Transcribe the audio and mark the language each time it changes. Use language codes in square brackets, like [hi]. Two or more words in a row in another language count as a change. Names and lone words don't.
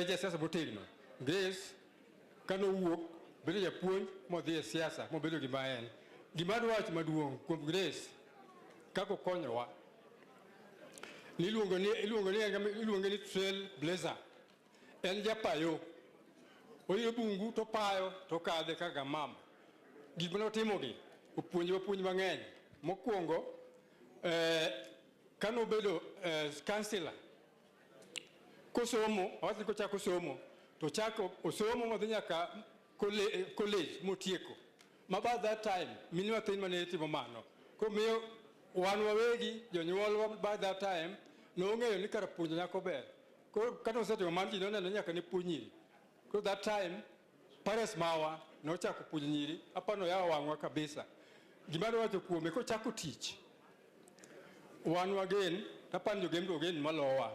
[luo] jasiasa motegno Grace kanowuok bedo japuonj modhi e siasa mobedo gima en gima adwach maduong' kuom Grace kako konyowa iluongo ni [en] Trail Blazer [luo] en japayo oyiro bungu to payo to kadhe kaka mama gik mane otimogi opuonj mang'eny mokwongo kano bedo kansila kosomo awach ni kochako somo to chako osomo modhi nyaka college motieko ma [en] by that time [luo] mini mathin mane timo mano komiyo wan wawegi jonyuolwa [en] by that time [luo] nong'eyo ni kar puonjo nyako ber koro kata osetimo mano ji noneno nyaka ne puonj nyiri koro [en] that time [luo] pares mawa nochako puonjo nyiri apano yawo wang'wa kabisa gima adwacho kuome kochako tich wan wagen tapani jogembe ogen malowa